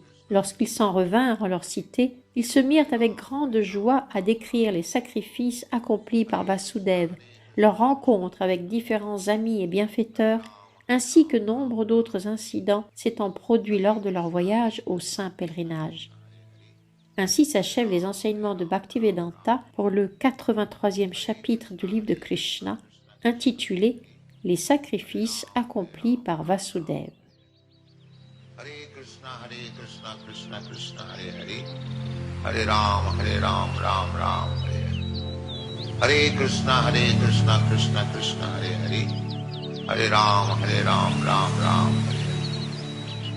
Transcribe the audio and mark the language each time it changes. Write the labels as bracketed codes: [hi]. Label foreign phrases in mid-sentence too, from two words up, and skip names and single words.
[fr] Lorsqu'ils s'en revinrent en leur cité, ils se mirent avec grande joie à décrire les sacrifices accomplis par Vasudeva, leur rencontre avec différents amis et bienfaiteurs, ainsi que nombre d'autres incidents s'étant produits lors de leur voyage au saint pèlerinage. Ainsi s'achèvent les enseignements de Bhaktivedanta pour le 83e chapitre du livre de Krishna, intitulé « Les sacrifices accomplis par Vasudeva ». [sa] कृष्ण, कृष्ण कृष्ण, हरे हरे, हरे राम, राम राम, हरे हरे. हरे कृष्ण, कृष्ण कृष्ण, हरे हरे, हरे राम, राम राम, हरे हरे.